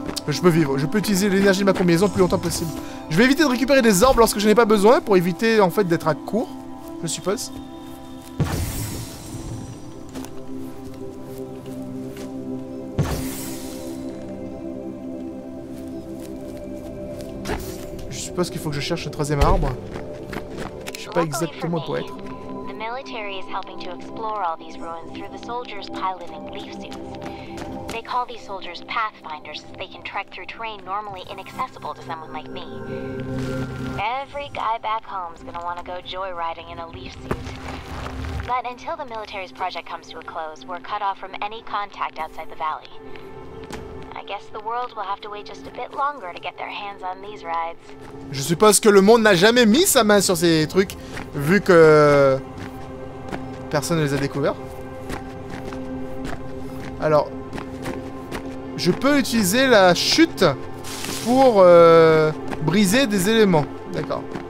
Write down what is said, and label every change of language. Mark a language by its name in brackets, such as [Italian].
[French] Je peux utiliser l'énergie de ma combinaison le plus longtemps possible. Je vais éviter de récupérer des orbes lorsque je n'ai pas besoin pour éviter, en fait, d'être à court. Je suppose. Je suppose qu'il faut que je cherche le 3e arbre. Je sais pas exactement où pour être. [English] The military is helping to explore all these ruins through the soldiers piloting leaf suits. They call these soldiers pathfinders as they can trek through terrain normally inaccessible to someone like me. Every guy back home's gonna want to go joyriding in a leaf suit. But until the military's project comes to a close, we're cut off from any contact outside the valley. I guess the world will have to wait just a bit longer to get their hands on these rides. [French] Je suppose que le monde n'a jamais mis sa main sur ces trucs, vu que personne ne les a découverts. Alors, je peux utiliser la chute pour briser des éléments. D'accord.